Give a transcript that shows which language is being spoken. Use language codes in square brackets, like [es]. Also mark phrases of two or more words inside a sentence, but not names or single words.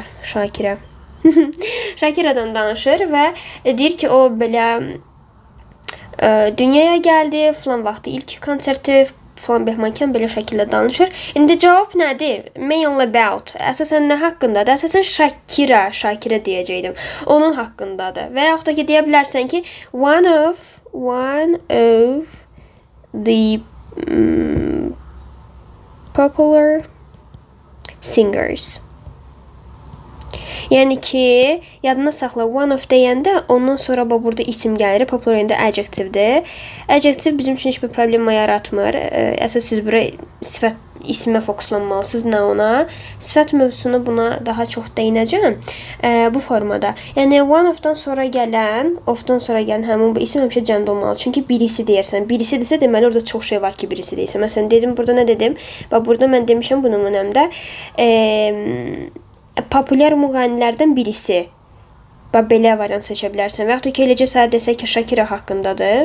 [az] Şakiradan danışır və deyir ki, o belə dünyaya gəldi, filan vaxtı ilk konserti falan behmanken belə şəkildə danışır. İndi cavab nədir? [en] Mail about. [az] Əsasən nə haqqındadır? Əsasən Shakira deyəcəydim. Onun haqqındadır. Və yaxud da ki deyə bilərsən ki [en] one of the popular singers. [az] Yəni ki, yadına saxla, [en] one of [az] deyəndə ondan sonra burada isim gəlir. Popular indi adjectivdir. Adjective bizim üçün heç bir problem yaratmır. Əsas siz bura sifət ismə fokuslanmalısınız, nə ona. Sifət mövzusunu buna daha çox değinəcəm. Bu formada. Yəni [en] one of- [az] dan sonra gələn, of-dan sonra gələn həmin bu isim həmişə cəmdə olmalı. Çünki birisi deyirsən. Birisi desə deməli orada çox şey var ki, birisi deyirsən. Məsələn dedim, burada nə dedim? Bax burada mən demişəm bu nümunəmdə. Populyar müğənnilərdən birisi. Bax belə variant seçə bilərsən. Və yaxud da ki, eləcə sadə desək ki, Shakira haqqındadır.